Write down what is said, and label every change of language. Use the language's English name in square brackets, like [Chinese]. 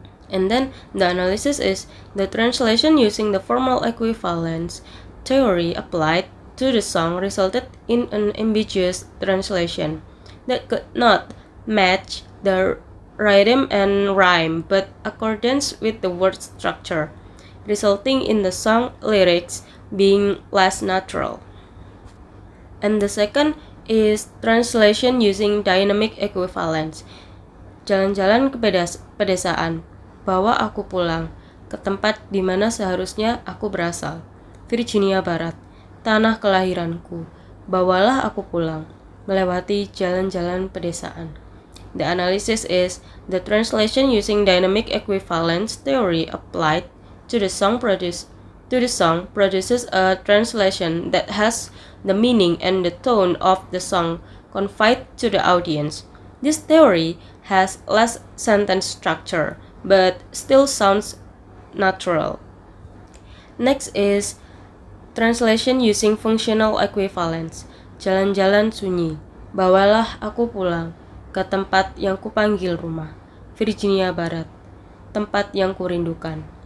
[English] And then the analysis is the translation using the formal equivalence theory applied to the song resulted in an ambiguous translation that could not match the rhythm and rhyme but accordance with the word structure, resulting in the song lyrics being less natural. And the second is translation using dynamic equivalence. [Indonesian] Jalan-jalan ke pedesaan, bawa aku pulang ke tempat di mana seharusnya aku berasal, Virginia Barat, tanah kelahiranku, bawalah aku pulang, melewati jalan-jalan pedesaan. [English] The analysis is the translation using dynamic equivalence theory applied to the song produced to the song produces a translation that has the meaning and the tone of the song conveyed to the audience. This theory has less sentence structure, but still sounds natural. Next is translation using functional equivalence. [Indonesian] Jalan-jalan sunyi, bawalah aku pulang ke tempat yang kupanggil rumah. Virginia Barat, tempat yang kurindukan.